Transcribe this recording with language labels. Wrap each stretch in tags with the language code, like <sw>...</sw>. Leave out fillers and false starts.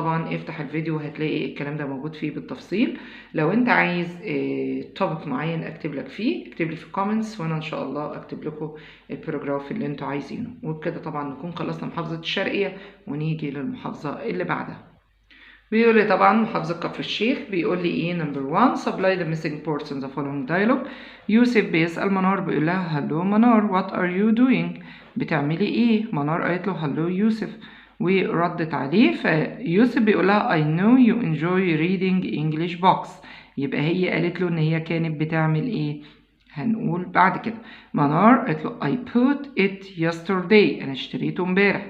<ar>طبعا افتح الفيديو هتلاقي الكلام ده موجود فيه بالتفصيل. لو انت عايز topic معين اكتب لك فيه اكتب لي في الكومنتس وانا ان شاء الله اكتب لكم الباراجراف اللي انتوا عايزينه. وبكده طبعا نكون خلصنا محافظة الشرقية ونيجي للمحافظة اللي بعدها. بيقول لي طبعا محافظة كفر الشيخ. بيقول لي ايه</ar> <en>number 1 supply the missing parts in the following dialogue.</en> <ar>يوسف بيسأل منار بيقول لها hello منار</ar> <en>what are you doing</en> <ar>بتعملي ايه؟ منار قالت له hello يوسف وردت عليه، فيوسف بيقول لها</ar> <en>I know you enjoy reading English books.</en> <ar>يبقى هي قالت له ان هي كانت بتعمل ايه؟ هنقول بعد كده منار قالت له</ar> <en>I bought it yesterday</en> <ar>انا اشتريته امبارح.</ar>